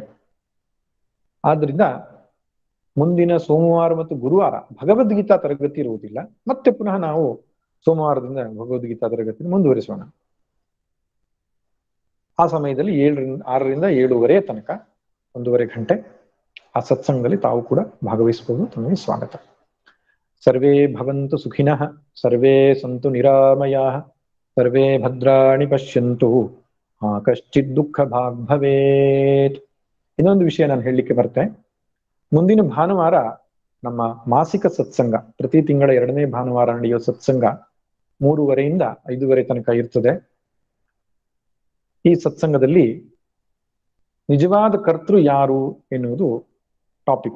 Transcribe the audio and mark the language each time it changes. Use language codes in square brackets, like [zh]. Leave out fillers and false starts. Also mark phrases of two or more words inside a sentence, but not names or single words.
[kn] ಆದ್ರಿಂದ ಮುಂದಿನ ಸೋಮವಾರ ಮತ್ತು ಗುರುವಾರ ಭಗವದ್ಗೀತಾ ತರಗತಿ ಇರುವುದಿಲ್ಲ. ಮತ್ತೆ ಪುನಃ ನಾವು ಸೋಮವಾರದಿಂದ ಭಗವದ್ಗೀತಾ ತರಗತಿ ಮುಂದುವರಿಸೋಣ. ಆ ಸಮಯದಲ್ಲಿ 6ರಿಂದ 7:30 ತನಕ 1:30 ಗಂಟೆ ಆ ಸತ್ಸಂಗದಲ್ಲಿ ತಾವು ಕೂಡ ಭಾಗವಹಿಸಬಹುದು. ತಮಗೆ ಸ್ವಾಗತ. [sa] ಸರ್ವೇ ಭವಂತು ಸುಖಿನಃ, ಸರ್ವೇ ಸಂತು ನಿರಾಮಯಾಃ, ಸರ್ವೇ ಭದ್ರಾಣಿ ಪಶ್ಯಂತು ಮಾ ಕಶ್ಚಿತ್ ದುಃಖ ಭಾಗ್ ಭವೇತ್. [kn] ಇನ್ನೊಂದು ವಿಷಯ ನಾನು ಹೇಳಲಿಕ್ಕೆ ಬರ್ತೇನೆ. ಮುಂದಿನ ಭಾನುವಾರ ನಮ್ಮ ಮಾಸಿಕ ಸತ್ಸಂಗ, ಪ್ರತಿ ತಿಂಗಳ 2ನೇ ಭಾನುವಾರ ನಡೆಯುವ ಸತ್ಸಂಗ 3:30ರಿಂದ 5:30 ತನಕ ಇರ್ತದೆ. ಈ ಸತ್ಸಂಗದಲ್ಲಿ ನಿಜವಾದ ಕರ್ತೃ ಯಾರು ಎನ್ನುವುದು ಟಾಪಿಕ್.